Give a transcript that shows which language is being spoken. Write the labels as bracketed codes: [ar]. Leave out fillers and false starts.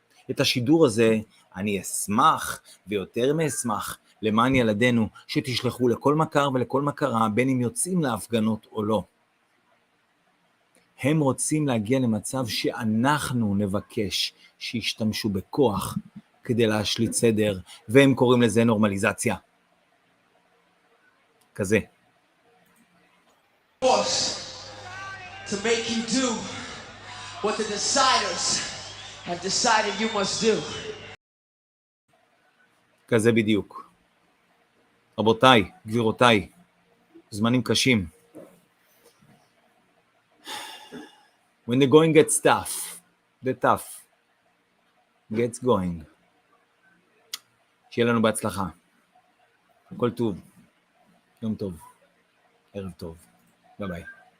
[he] את השידור הזה אני אשמח ויותר מאשמח למען ילדינו שתשלחו לכל מכר ולכל מכרה בין אם יוצאים להפגנות או לא. הם רוצים להגיע למצב שאנחנו נבקש שישתמשו בכוח כדי להשליט סדר, והם קוראים לזה נורמליזציה. כזה. [en] To make you do what the deciders have decided you must do. [he] כזה בדיוק. רבותיי, גבירותיי, זמנים קשים. [en] When the going gets tough, the tough gets going. [he] שיהיה לנו בהצלחה. כל טוב. יום טוב. ערב טוב. ביי ביי.